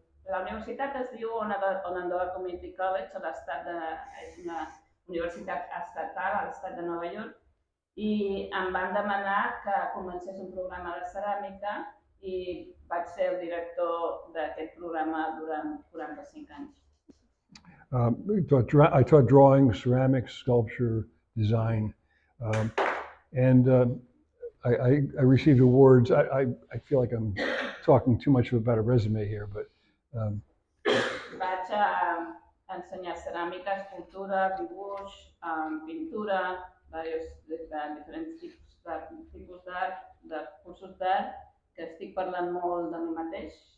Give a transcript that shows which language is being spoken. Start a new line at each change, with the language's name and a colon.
Catalan: La universitat es diu Onondaga Community College, és una universitat estatal a l'estat de Nova York, i em van demanar que comencés un programa de ceràmica i vaig ser el director d'aquest programa durant 45 anys.
English: I taught drawing, ceramics, sculpture, design, and I received awards. I feel like I'm talking too much about a resume here, but
Catalan: vaig ensenyar ceràmica, escultura, dibuix, pintura, diferents tipus d'art, de cursos d'art, que estic parlant molt de mi mateix.